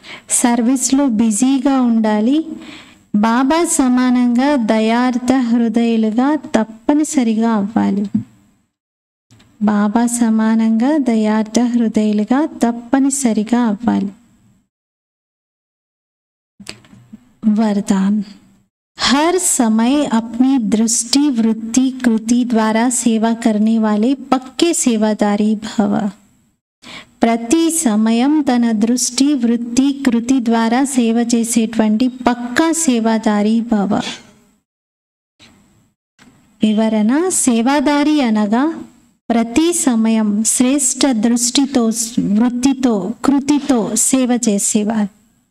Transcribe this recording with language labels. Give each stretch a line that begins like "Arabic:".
Telugu: సర్వీస్లో బిజీగా ఉండాలి. బాబా సమానంగా దయార్థ హృదయులుగా తప్పనిసరిగా అవ్వాలి. బాబా సమానంగా దయార్థ హృదయులుగా తప్పనిసరిగా అవ్వాలి.
Hindi: वरदान, हर समय अपनी दृष्टि वृत्ति कृति द्वारा सेवा करने वाले पक्के सेवादारी भव.
Telugu: ప్రతి సమయం తన దృష్టి వృత్తి కృతి ద్వారా సేవ చేసేటువంటి పక్కా సేవాదారి భవ. వివరణ, సేవాదారి అనగా ప్రతి సమయం శ్రేష్ఠ దృష్టితో వృత్తితో కృతితో సేవ చేసేవారు.